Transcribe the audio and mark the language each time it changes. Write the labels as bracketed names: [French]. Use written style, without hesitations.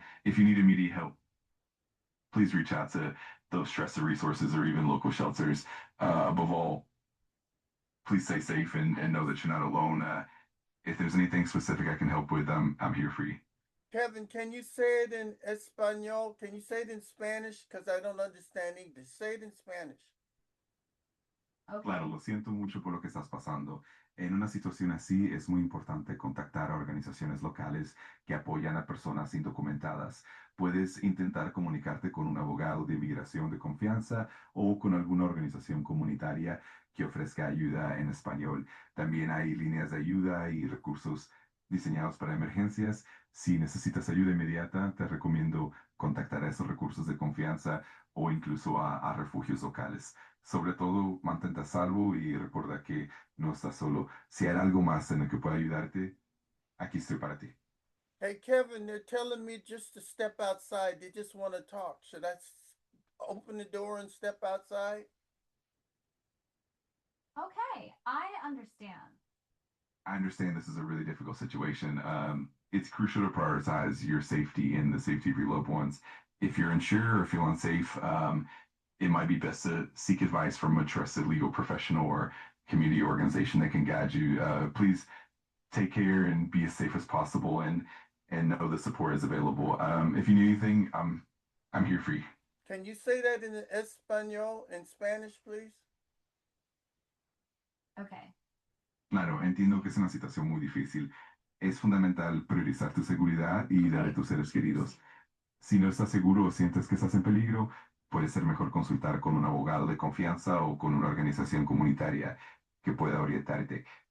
[English] If you need immediate help, please reach out to those trusted resources or even local shelters. Above all, please stay safe and know that you're not alone. If there's anything specific I can help with, I'm here for you. Kevin, can you say it in Espanol? Can you say it in Spanish? Because I don't understand English. Say it in Spanish. Okay. [Spanish] Claro, lo siento mucho por lo que estás pasando. En una situación así es muy importante contactar a organizaciones locales que apoyan a personas indocumentadas. Puedes intentar comunicarte con un abogado de inmigración de confianza o con alguna organización comunitaria que ofrezca ayuda en español. También hay líneas de ayuda y recursos diseñados para emergencias. Si necesitas ayuda inmediata, te recomiendo contactar a esos recursos de confianza o incluso a refugios locales. Sobre todo, mantente a salvo y recuerda que no estás solo. Si hay algo más en lo que pueda ayudarte, aquí estoy para ti. [English] Hey, Kevin, they're telling me just to step outside. They just want to talk. Should I open the door and step outside? Okay, I understand. I understand this is a really difficult situation. It's crucial to prioritize your safety and the safety of your loved ones. If you're unsure or feel unsafe, it might be best to seek advice from a trusted legal professional or community organization that can guide you. Please take care and be as safe as possible, and know the support is available. If you need anything, I'm here for you. Can you say that in Espanol, in Spanish, please? Okay. [Spanish] Claro, entiendo que es una situación muy difícil. Es fundamental priorizar tu seguridad y la de tus seres queridos. Si no estás seguro o sientes que estás en peligro, puede ser mejor consultar con un abogado de confianza o con una organización comunitaria que pueda orientarte.